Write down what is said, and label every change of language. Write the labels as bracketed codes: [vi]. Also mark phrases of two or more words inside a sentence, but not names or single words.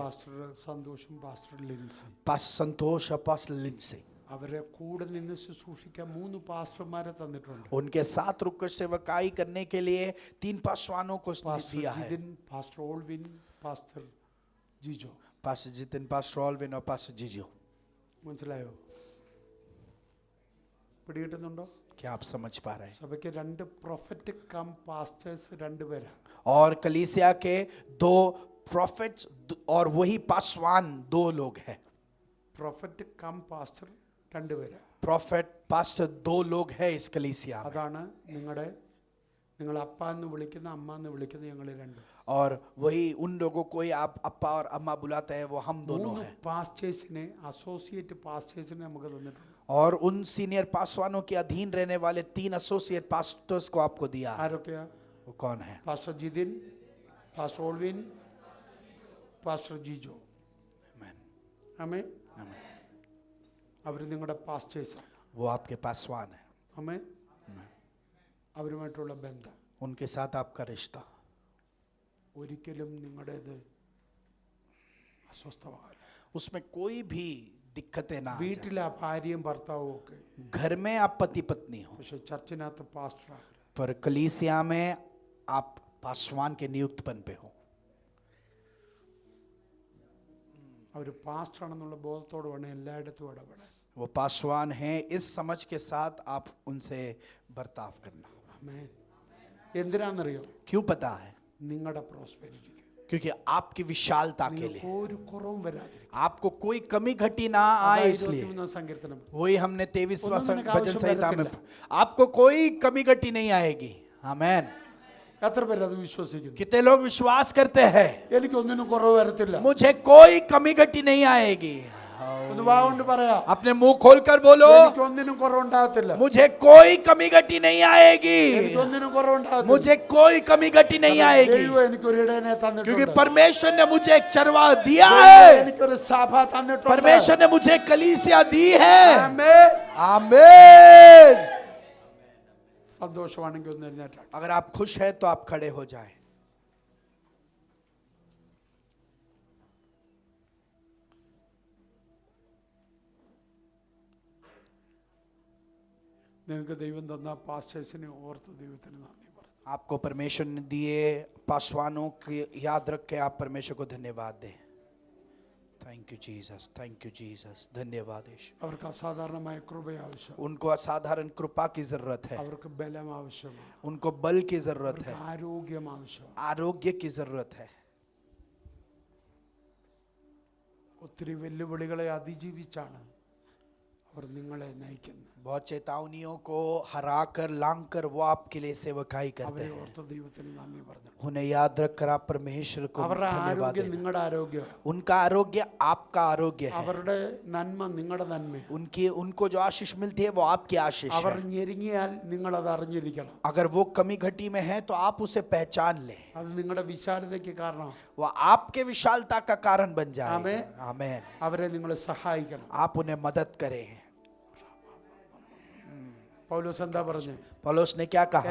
[ml] പാസ്റ്റർ സന്തോഷും പാസ്റ്റർ ലിൻസി. [hi] पास संतोष और पास लिंसे। [ml] അവരെ കൂടെ നിന്ന് ശുശ്രൂഷിക്കാൻ 3 പാസ്റ്റർമാരെ തന്നിട്ടുണ്ട്. [hi] उनके साथ रुककर सेवकाई करने के लिए 3 पासवानों को [ml] പാസ്റ്റർ [hi] दिया है, [ml] ജിതിൻ, പാസ്റ്റർ ഓൾവിൻ, പാസ്റ്റർ ജിജോ. [hi] पास जितिन, पास रॉलविन और पास जीजो। [ml] മനസ്സിലായോ? പിടികിട്ടുന്നുണ്ടോ? [hi] क्या आप समझ पा रहे हैं? [ml] സഭയ്ക്ക് 2 [en] prophetic cum pastors [ml] 2 പേരാ. [hi] और कलीसिया के 2 प्रॉफिट्स और वही पासवान 2 लोग हैं। [en] prophetic cum pastor [ml] 2 പേരാ. [en] prophet pastor [hi] 2 लोग हैं इस कलीसिया में। [ml] അതാണ് നിങ്ങൾ അപ്പ എന്ന് വിളിക്കുന്ന അമ്മ എന്ന് വിളിക്കുന്ന ഞങ്ങൾ 2. [hi] और वही उन लोगों को ही आप अप्पा और अम्मा बुलाते हैं, वो हम दोनों 3 हैं। [ml] പാസ്റ്റേഴ്സിനെ [en] associate pastors [ml] നമുക്ക് തന്നിട്ടുണ്ട്. [hi] और उन सीनियर पासवानों के अधीन रहने वाले 3 [en] associate pastors [hi] को आपको दिया है। [ml] ആരൊക്കെയാ? [hi] वो कौन है? [ml] പാസ്റ്റർ ജിതിൻ, പാസ്റ്റർ ഓൾവിൻ, പാസ്റ്റർ ജിജോ. ആമേ. അവർ നിങ്ങളുടെ പാസ്റ്റേഴ്സാണ്. [hi] वो आपके पासवान है, [ml] ആമേ. അവരുമായിട്ടുള്ള ബന്ധം [hi] उनके साथ आपका रिश्ता [ml] ഒരിക്കലും നിങ്ങളുടേത് അസ്വസ്ഥമാകില്ല. [hi] उसमें कोई भी दिक्कतें ना आ जाए। [ml] വീട്ടിലെ ഭാര്യയും ഭർത്താവും ഒക്കെ, [hi] घर में आप पति पत्नी हो, [ml] പക്ഷെ ചർച്ചിനകത്ത് പാസ്റ്റർ ആകരുത്. [hi] पर कलीसिया में आप पासवान के नियुक्त पन पे हो। [ml] അവർ പാസ്റ്റർ ആണെന്നുള്ള ബോധത്തോട് വേണം എല്ലായിടത്തും ഇടപെടാൻ. [hi] वो पासवान हैं इस समझ के साथ आप उनसे बर्ताव करना। [ml] ആമേൻ. എന്തിനാണെന്നറിയോ? [hi] क्यों पता है? [ml] നിങ്ങളുടെ പ്രോസ്പെരിറ്റിക്ക്. [hi] क्योंकि आपकी विशालता के लिए [ml] ഒരു കുറവും വരാതിരിക്കും. [hi] आपको कोई कमी घटी ना आए, इसलिए [ml] 21 सങ്കീർത്തനം. [hi] वही हमने 23वां [ml] ഒന്നും നിനക്ക് [hi] भजन [ml] ആവശ്യം [hi] संहिता में [ml] വരത്തില്ല. [hi] आपको कोई कमी घटी नहीं आएगी. आमेन. [ml] എത്ര പേര് അത് വിശ്വസിക്കുന്നു? [hi] कितने लोग विश्वास करते हैं [ml] എനിക്കൊന്നിനും കുറവ് വരത്തില്ല. [hi] मुझे कोई कमी घटी नहीं आएगी? [ml] ഒന്ന് വാഗോണ്ട് പറയാം, [hi] अपने मुंह खोलकर बोलो, [ml] എനിക്കൊന്നിനും കുറവുണ്ടാകത്തില്ല. [hi] मुझे कोई कमी घटी नहीं आएगी. [ml] എനിക്കൊന്നിനും കുറവുണ്ടാകത്തില്ല. [hi] मुझे कोई कमी घटी नहीं आएगी, [ml] ദൈവം എനിക്കൊരു ഇടയനെ [hi] क्योंकि [ml] തന്നിട്ടുണ്ട്. [hi] परमेश्वर ने मुझे एक चरवाहा दिया है. [ml] എനിക്കൊരു സഭ തന്നിട്ടുണ്ട്. [hi] परमेश्वर ने मुझे एक कलीसिया दी है. [ml] ആമേൻ. [hi] आमीन. [ml] സന്തോഷമാണെങ്കിൽ ഒന്ന് എഴുന്നേറ്റാട്ടെ. [hi] अगर आप खुश हैं तो आप खड़े हो जाएं. [ml] നിങ്ങൾക്ക് ദൈവം തന്ന പാസ്റ്റേഴ്സിനെ ഓർത്ത് ദൈവത്തിന് നന്ദി പറഞ്ഞു. [hi] आपको परमेश्वर ने दिए पासवानों की याद रख के आप परमेश्वर को धन्यवाद दें. [en] thank you Jesus, thank you Jesus. [hi] धन्यवाद यीशु. [ml] അവർക്ക് അസാധാരണമായ കൃപ ആവശ്യം, [hi] उनको असाधारण कृपा की जरूरत है, [ml] അവർക്ക് ബലം ആവശ്യമാണ്, [hi] उनको बल की जरूरत है, [ml] ആരോഗ്യം ആവശ്യമാണ്. [hi] आरोग्य की जरूरत है. [ml] ഒത്തിരി വെല്ലുവിളികളെ അതിജീവിച്ചാണ് അവർ നിങ്ങളെ നയിക്കുന്നത്. [hi] बहुत चेतावनियों को हरा कर लांग कर वो आपके लिए सेवकाई करते [ml] അവരെ [hi] हैं. [ml] ഓർത്ത് ദൈവത്തിന് നന്ദി പറഞ്ഞു. [hi] उन्हें याद रखकर आप परमेश्वर को [ml] അവരുടെ [hi] धन्यवाद [ml] ആരോഗ്യം [hi] दें. [ml] നിങ്ങളുടെ ആരോഗ്യമാണ്. [hi] उनका आरोग्य आपका आरोग्य है. [ml] അവരുടെ നന്മ നിങ്ങളുടെ നന്മയാണ്. [hi] उनको जो आशीष मिलती है वो आपकी आशीष [ml] അവർ [hi] है. [ml] ഞെരുങ്ങിയാൽ നിങ്ങൾ അത് അറിഞ്ഞിരിക്കണം. [hi] अगर वो कमी घटी में है तो आप उसे पहचान लें. [ml] അത് നിങ്ങളുടെ വിശാലതയ്ക്ക് കാരണം. [hi] वो आपके विशालता का कारण बन जाए. आमीन. आमीन. [ml] അവരെ നിങ്ങൾ സഹായിക്കണം. [hi] आप उन्हें मदद करें. [ml] പൗലോസ് എന്താ പറഞ്ഞു? [hi] पौलुस ने क्या कहा?